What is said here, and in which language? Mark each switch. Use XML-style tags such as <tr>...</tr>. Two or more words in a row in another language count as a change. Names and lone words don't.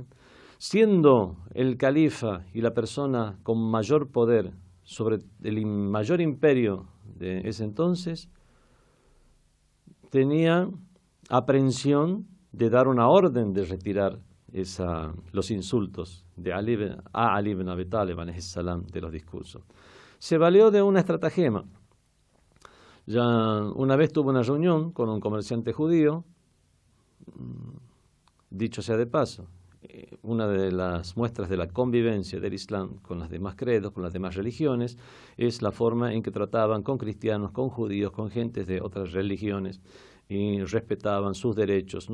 <es>Siendo el califa y la persona con mayor poder sobre el mayor imperio de ese entonces, tenía aprehensión de dar una orden de retirar los insultos a Ali ibn Abi Talib</es> <ar>عليه السلام</ar> <es>de los discursos. Se valió de una estratagema. Ya una vez tuvo una reunión con un comerciante judío, dicho sea de paso, una de las muestras de la convivencia del Islam con las demás credos, con las demás religiones, es la forma en que trataban con cristianos, con judíos, con gentes de otras religiones, y respetaban sus derechos.</es>